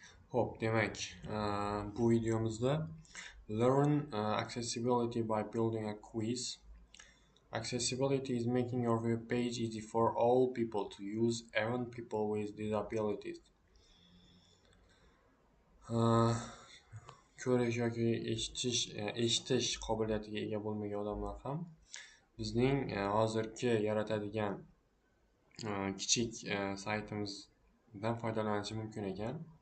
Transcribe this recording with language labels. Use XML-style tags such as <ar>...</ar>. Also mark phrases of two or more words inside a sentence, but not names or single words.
<uz>Hop, demak, bu videomizda</uz> <en>learn accessibility by building a quiz. Accessibility is making your web page easy for all people to use, even people with disabilities.</en> <uz>Ko'rish yoki eshitish qobiliyatiga ega bo'lmagan odamlar ham bizning hozirgi yaratadigan kichik saytimizdan foydalanishi mumkin ekan.</uz>